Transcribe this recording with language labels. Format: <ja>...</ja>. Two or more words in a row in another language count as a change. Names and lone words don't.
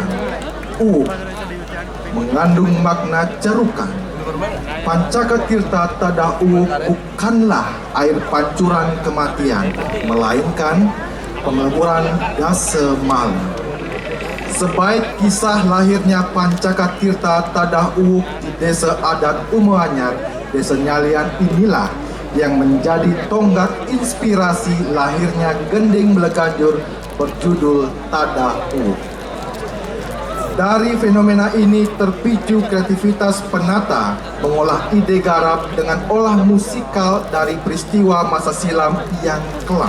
<id>Uuk mengandung makna cerukan. Pancaka Tirta Tadah Uuk bukanlah air pancuran kematian, melainkan peleburan dasa malam. Sebaik kisah lahirnya Pancaka Tirta Tadah Uuk di desa adat Umuanyar, Desa Nyalian inilah yang menjadi tonggak inspirasi lahirnya gending Balaganjur berjudul Tadah Uuk. Dari fenomena ini terpicu kreativitas penata mengolah ide garap dengan olah musikal dari peristiwa masa silam yang kelam.</id>